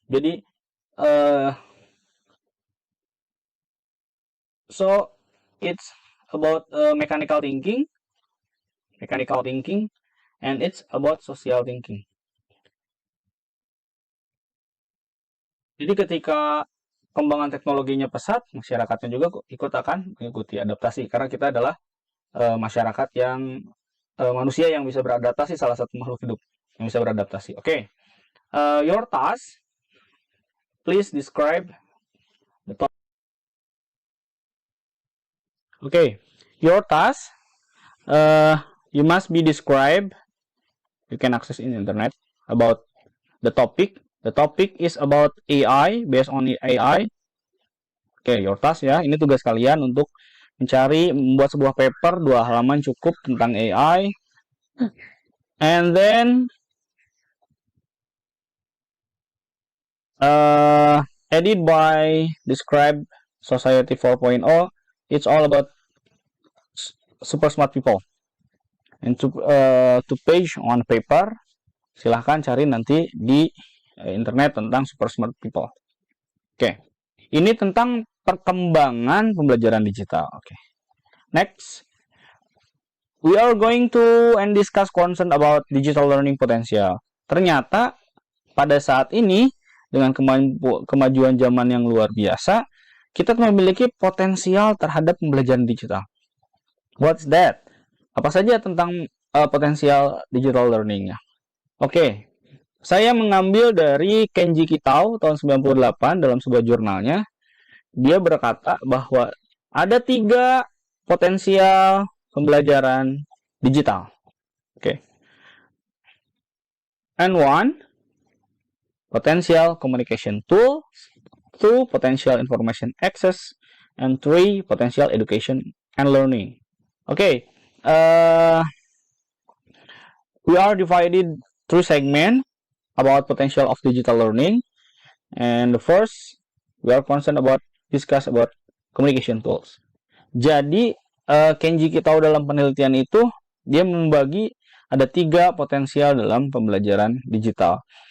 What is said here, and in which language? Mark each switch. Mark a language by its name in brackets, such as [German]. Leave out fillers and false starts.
[Indonesian] Jadi [English] so it's about mechanical thinking, and it's about social thinking. [Indonesian] Jadi ketika kembangan teknologinya pesat, masyarakatnya juga ikut akan mengikuti adaptasi karena kita adalah masyarakat yang manusia yang bisa beradaptasi, salah satu makhluk hidup yang bisa beradaptasi. [English] Oke. Your task, please describe the topic. Oke. Your task, You must be described. You can access in internet about the topic. The topic is about AI, based on AI. Oke, your task ya. [Indonesian] Ini tugas kalian untuk membuat sebuah paper 2 halaman cukup tentang AI. [English] And then edit by describe society 4.0. It's all about super smart people. And to page on paper, [Indonesian] silahkan cari nanti di internet tentang [English] super smart people. [Indonesian] Oke, ini tentang perkembangan pembelajaran digital. [English] Oke, next, we are going to discuss concern about digital learning potential. [Indonesian] Ternyata pada saat ini dengan kemajuan zaman yang luar biasa, kita memiliki potensial terhadap pembelajaran digital. [English] What's that? [Indonesian] Apa saja tentang potensial digital learning-nya? Oke, saya mengambil dari Kenji Kitao tahun 98 dalam sebuah jurnalnya. Dia berkata bahwa ada 3 potensial pembelajaran digital. Oke. [English] And 1, potential communication tool. 2, potential information access. And 3, potential education and learning. Okay, we are divided 3 segments about potential of digital learning. And the first, we are concerned about discuss about communication tools. [Indonesian] Jadi Kenji Kitao dalam penelitian itu dia membagi ada 3 potensial dalam pembelajaran digital.